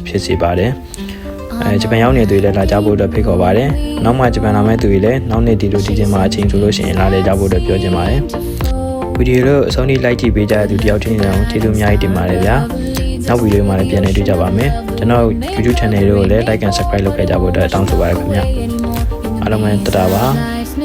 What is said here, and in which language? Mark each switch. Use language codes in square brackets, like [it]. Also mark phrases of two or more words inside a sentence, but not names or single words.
[my] ဖြစ်စေပါတယ်ဂျပန်ရောက်နေသူတွေလည်းလာကြဖို့အတွက်ဖိတ်ခေါ်ပါတယ်နောက်မှဂျပန်လာမဲ့သူတွေလည်းနောက်နေ့ဒီလိုဒီချိန်မှာအချိန်ဆိုလို့ရှိရင်လာလေကြဖို့အတွက်ပြောချင်ပါတယ်ဗီဒီယိုလို့အဆုံးထိ like ကြည့်ပေးကြတဲ့သူတယောက်ချင်းစီအောင်ကျေးဇူးအများကြီးတင်ပါတယ်ဗျာနောက်ဗီဒီယိုမှာလည်းပြန်လည်တွေ့ကြပါမယ်ကျွန်တော် YouTube channel ကိုလည်း [en] like and subscribe [my] လုပ်ခဲ့ကြဖို့အတွက်တောင်းဆိုပါရခင်ဗျာအားလုံးပဲတတာပါ